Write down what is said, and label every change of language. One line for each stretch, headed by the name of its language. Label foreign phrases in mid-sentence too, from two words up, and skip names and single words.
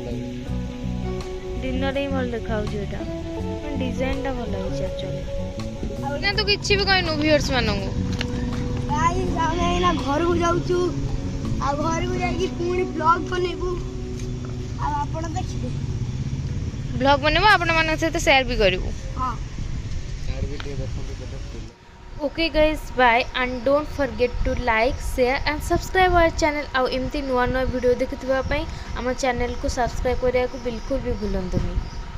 Odia: ଦିନରେ ହିଁ ଭଲ ଦେଖାଯାଉଛି ଏଇଟା, ଡିଜାଇନଟା ଭଲ ହେଇଛି ଆକ୍ଚୁଆଲି। ନା ତୁ କିଛି ବି କହିନୁ ଭିଉଅର୍ସ ମାନଙ୍କୁ। ଗାଇସ୍ ଆମେ ଏଇନା ଘରକୁ ଯାଉଛୁ, ଆଉ ଘରକୁ ଯାଇକି ପୁଣି ବ୍ଲଗ୍ ବନେଇବୁ, ଆଉ ଆପଣ ଦେଖିବେ। ବ୍ଲଗ୍ ବନେଇବୁ, ଆପଣମାନଙ୍କ ସହିତ ସେୟାର ବି କରିବୁ। ହଁ।
English: Okay guys, bye and don't forget to like, share and subscribe our channel।
Odia: ଆଉ ଏମିତି ନୂଆ ନୂଆ ଭିଡ଼ିଓ ଦେଖୁଥିବା ପାଇଁ ଆମ ଚ୍ୟାନେଲକୁ ସବସ୍କ୍ରାଇବ୍ କରିବାକୁ ବିଲକୁଲ ବି ଭୁଲନ୍ତୁନି।